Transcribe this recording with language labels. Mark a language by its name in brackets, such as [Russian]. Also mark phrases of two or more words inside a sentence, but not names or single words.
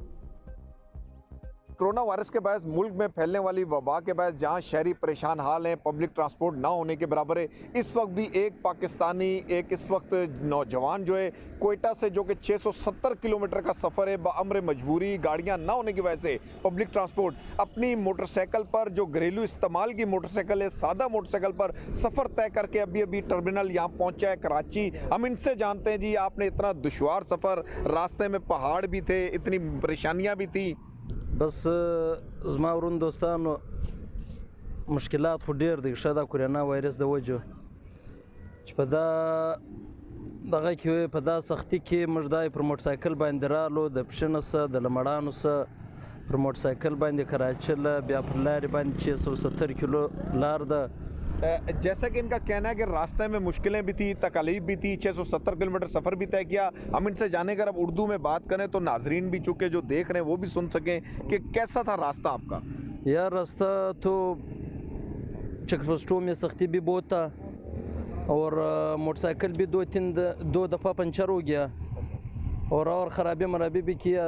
[English] corona virus [Urdu] کے باعث ملک میں پھیلنے والی وبا کے باعث جہاں شہری پریشان حال ہیں, [English] public transport [Urdu] نہ ہونے کے برابر ہے، اس وقت بھی ایک پاکستانی اس وقت نوجوان جو ہے کوئٹہ سے جو کہ 670 کلومیٹر کا سفر ہے، بامر مجبوری گاڑیاں نہ ہونے کی وجہ سے [English] public transport [Urdu] اپنی موٹر سائیکل پر جو گھریلو استعمال کی موٹر سائیکل ہے، سادہ موٹر سائیکل پر سفر طے کر کے ابھی ٹرمینل یہاں پہنچا ہے کراچی. ہم ان سے جانتے ہیں، جی آپ نے اتنا دشوار سفر، راستے میں پہاڑ بھی تھے، اتنی پریشانیاں بھی تھی. [Pashto] बस زما ورون دوستانو مشکلات خو ډیر دي ښه د کورونا وایرس د وجو چې په دغه کې په دا سختي کې موږ دای پر موټرسایکل باندې رالو د پښنسه د لمړانو سره پر موټرسایکل باندې کراچي له بیا پر لارې باندې 670 کیلو لار ده। [Urdu] جیسا کہ ان کا کہنا ہے کہ راستے میں مشکلیں بھی تھی، تکلیف بھی تھی، 670 کلومیٹر سفر بھی طے کیا. ہم ان سے جانیں اگر اب اردو میں بات کریں تو ناظرین بھی چونکہ جو دیکھ رہے ہیں وہ بھی سن سکیں کہ کیسا تھا راستہ آپ کا. یار راستہ تو چیک پوسٹوں میں سختی بھی بہت تھا اور موٹر سائیکل بھی دو دفعہ پنکچر ہو گیا اور خرابی مرابی بھی کیا.